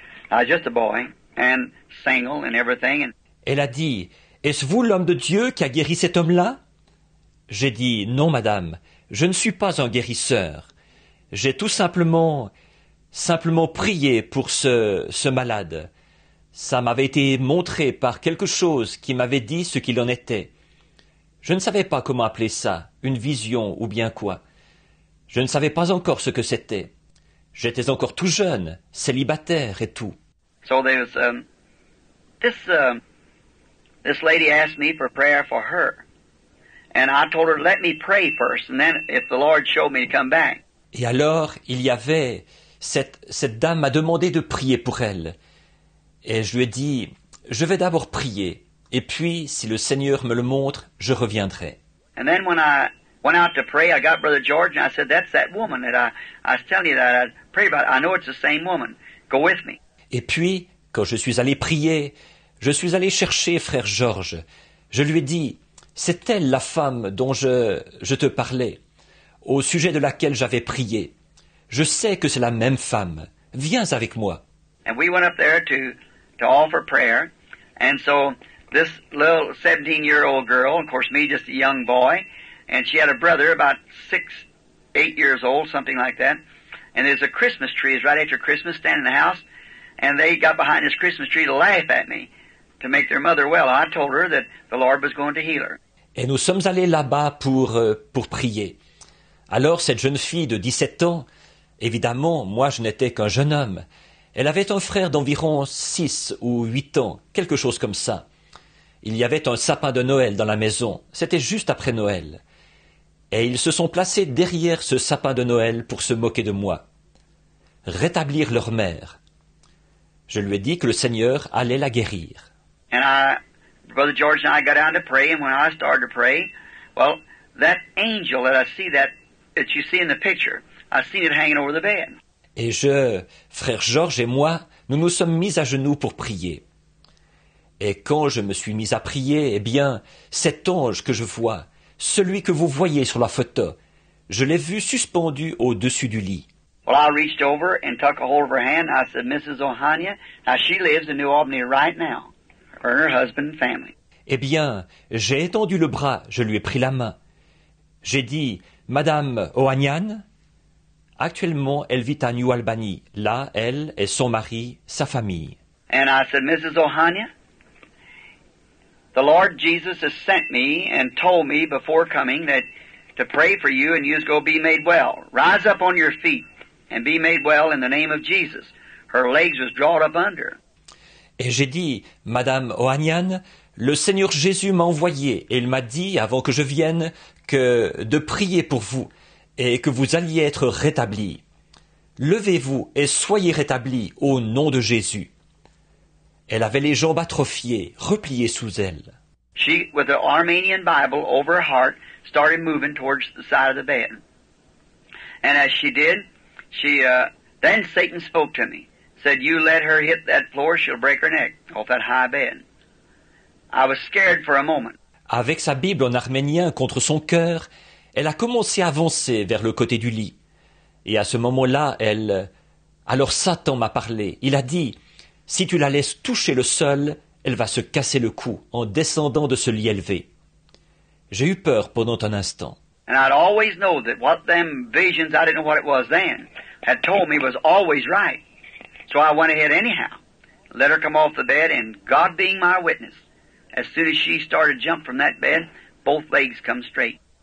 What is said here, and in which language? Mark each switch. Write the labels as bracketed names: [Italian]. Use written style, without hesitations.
[English] I was just a boy and single and everything." And [French] elle a dit, est-ce vous l'homme de Dieu qui a guéri cet homme-là? J'ai dit, non, madame, je ne suis pas un guérisseur. J'ai tout simplement prié pour ce malade. Ça m'avait été montré par quelque chose qui m'avait dit ce qu'il en était. Je ne savais pas comment appeler ça, une vision ou bien quoi. Je ne savais pas encore ce que c'était. J'étais encore tout jeune, célibataire et tout. [English] So there was this lady asked me for prayer for her. And I told her, let me pray first, and then if the Lord showed me to come back. [French] Et alors, il y avait, cette dame m'a demandé de prier pour elle. Et je lui ai dit, je vais d'abord prier, et puis, si le Seigneur me le montre, je reviendrai. [English] And then when I went out to pray, I got Brother George, and I said, that's that woman that I was telling you that I prayed about. I know it's the same woman. Go with me. [French] Et puis, quand je suis allé prier, je suis allé chercher frère Georges. Je lui ai dit, c'est elle la femme dont je te parlais, au sujet de laquelle j'avais prié. Je sais que c'est la même femme. Viens avec moi. [English] And we went up there to offer prayer. And so this little 17-year-old girl, of course me just a young boy, and she had a brother about 8 years old, something like that. And there's a Christmas tree, it's right after Christmas, standing in the house. And they got behind this Christmas tree to laugh at me, to make their mother well. I told her that the Lord was going to heal her. [French] Et nous sommes allés là-bas pour prier. Alors cette jeune fille de 17 ans, évidemment, moi je n'étais qu'un jeune homme. Elle avait un frère d'environ 6 ou 8 ans, quelque chose comme ça. Il y avait un sapin de Noël dans la maison. C'était juste après Noël. Et ils se sont placés derrière ce sapin de Noël pour se moquer de moi. Rétablir leur mère. Je lui ai dit que le Seigneur allait la guérir. [English] And Brother George and I got down to pray, and when I started to pray, well, that angel that you see in the picture, I seen it hanging over the bed. [French] Et frère Georges et moi, nous nous sommes mis à genoux pour prier. Et quand je me suis mis à prier, eh bien, cet ange que je vois, celui que vous voyez sur la photo, je l'ai vu suspendu au-dessus du lit. [English] Well, I reached over and took a hold of her hand. I said, Mrs. Ohania, now she lives in New Albany right now, her and her husband and family. [French] Eh bien, j'ai étendu le bras, je lui ai pris la main. J'ai dit, Madame Ohanian, actuellement, elle vit à New Albany. Là, elle et son mari, sa famille. [English] And I said, Mrs. Ohania, the Lord Jesus has sent me and told me before coming that to pray for you and you's going to be made well. Rise up on your feet and be made well in the name of Jesus. Her legs was drawn up under. [French] Et j'ai dit, Madame Ohanian, le Seigneur Jésus m'a envoyé et il m'a dit, avant que je vienne, que de prier pour vous et que vous alliez être rétablis. Levez-vous et soyez rétablis au nom de Jésus. Elle avait les jambes atrophiées, repliées sous elle. [English] She, with the Armenian Bible over her heart, started moving towards the side of the bed. And as she did, then Satan spoke to me. Said, you let her hit that floor, she'll break her neck off that high bed. I was scared for a moment. [French] Avec sa Bible en arménien contre son cœur, elle a commencé à avancer vers le côté du lit. Et à ce moment-là, Alors Satan m'a parlé. Il a dit, si tu la laisses toucher le sol, elle va se casser le cou en descendant de ce lit élevé. J'ai eu peur pendant un instant. [English] And I'd always know that what them visions, I didn't know what it was then, had told me was always right. So I went ahead anyhow. Let her come off the bed, and God being my witness, as soon as she started to jump from that bed, both legs come straight.